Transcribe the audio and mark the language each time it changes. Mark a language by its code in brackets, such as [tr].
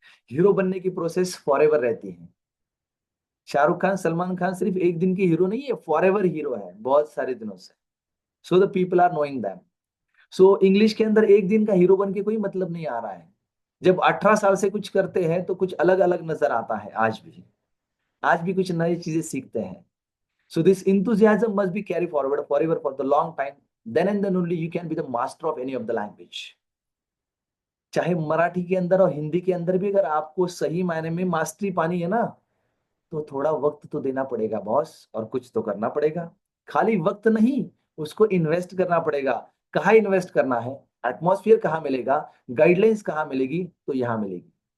[hi] Hero बनने की process forever रहती है। शाहरुख खान, सलमान खान सिर्फ एक दिन के हीरो नहीं है, फॉरएवर हीरो है बहुत सारे दिनों से। [en] So the people are knowing them. [hi] So English के अंदर एक दिन का हीरो बन के कोई मतलब नहीं आ रहा है। जब 18 साल से कुछ करते हैं तो कुछ अलग अलग नजर आता है। आज भी कुछ नई चीजें सीखते हैं। [en] So this enthusiasm must be carried forward forever for the long time. Then and then only you can be the master of any of the language. [hi] चाहे मराठी के अंदर और हिंदी के अंदर भी अगर आपको सही मायने में मास्टरी पानी है ना, तो थोड़ा वक्त तो देना पड़ेगा बॉस, और कुछ तो करना पड़ेगा। खाली वक्त नहीं, उसको इन्वेस्ट करना पड़ेगा। कहाँ इन्वेस्ट करना है, एटमॉस्फेयर कहाँ मिलेगा, गाइडलाइंस कहाँ मिलेगी, तो यहाँ मिलेगी।